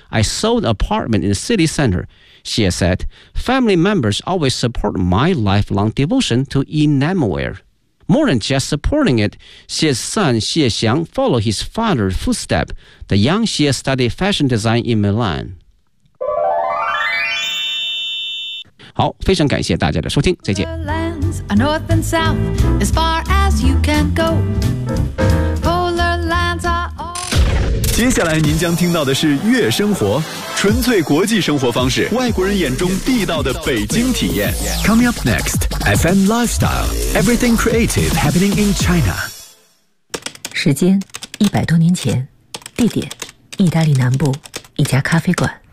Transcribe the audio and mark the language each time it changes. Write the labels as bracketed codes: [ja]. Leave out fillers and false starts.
[en] I sold an apartment in the city center. Xie said, family members always support my lifelong devotion to enamelware. More than just supporting it, Xie's son Xie Xiang followed his father's footsteps. The young Xie studied fashion design in Milan. [zh] 好，非常感谢大家的收听，再见。 [en] North and south, as far as you can go. [zh] 接下来您将听到的是悦生活，纯粹国际生活方式，外国人眼中地道的北京体验。 [en] Coming up next, FM Lifestyle, Everything Creative Happening in China. [zh] 时间100多年前，地点意大利南部一家咖啡馆。